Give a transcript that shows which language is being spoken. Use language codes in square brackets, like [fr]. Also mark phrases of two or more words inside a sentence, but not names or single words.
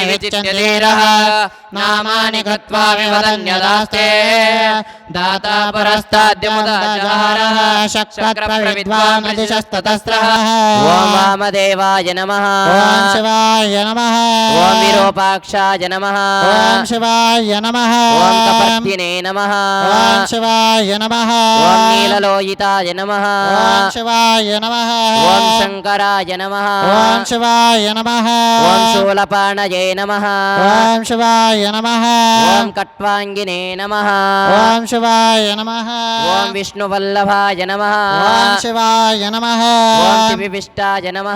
[sa] विचित्य धीरः नामानि कृत्वा विवदन्यदास्ते दाता परस्ताद्यमुदाचारः शक्रप्रविद्वान् दिशस्ततस्रः ॐ वामदेवाय नमः ॐ शिवाय नमः ॐ विरूपाक्षाय नमः ॐ शिवाय नमः ॐ कपर्दिने नमः ॐ शिवाय नमः ॐ नीललोहिताय नमः ॐ शिवाय नमः ॐ శంకరాయ నమః ఓం శివాయ నమః ఓం శూలపాణయే నమః ఓం శివాయ నమః ఓం కట్వాంగినే నమః ఓం శివాయ నమః ఓం విష్ణువల్లభాయ నమః ఓం శివాయ నమః ఓం త్రివిశిష్టాయ నమః